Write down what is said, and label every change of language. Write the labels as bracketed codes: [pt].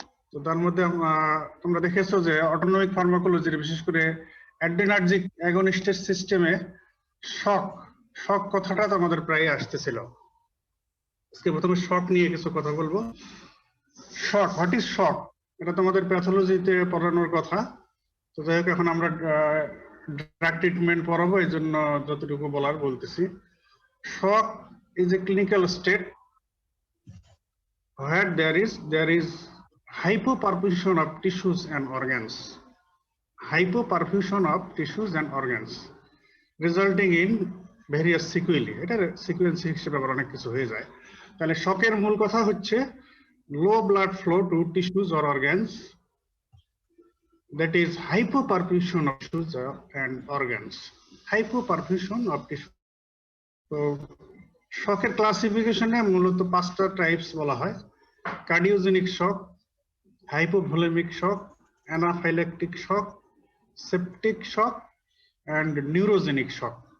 [bn] তো তার মধ্যে তোমরা দেখেছো যে অটোনমিক ফার্মাকোলজির বিশেষ করে অ্যাড্রিনার্জিক অ্যাগনিস্টের সিস্টেমে শক শক কথাটা তোমাদের প্রায় আসতেছিল। আজকে প্রথমে শক নিয়ে কিছু কথা বলবো। শক, [en] what is shock, [bn] এটা তোমাদের প্যাথোলজিতে পড়ানোর কথা। তো যাই হোক, এখন আমরা ড্রাগ ট্রিটমেন্ট পড়াবো, এই জন্য যতটুকু বলার বলতেছি। [en] Shock is a clinical state where there is hypoperfusion of tissues and organs, hypoperfusion of tissues and organs resulting in various sequelae। [bn] এটার সিকোয়েন্স হিসেবে আবার অনেক কিছু হয়ে যায়। তাহলে শকের মূল কথা হচ্ছে [en] Low blood flow to tissues or organs, that is hypoperfusion of tissues and organs, hypoperfusion of tissue। [bn] তো শকের ক্লাসিফিকেশনে মূলত 5টা টাইপস বলা হয়: cardiogenic shock, hypovolaemic shock, অ্যানাফাইল্যাকটিক shock, septic shock and neurogenic shock.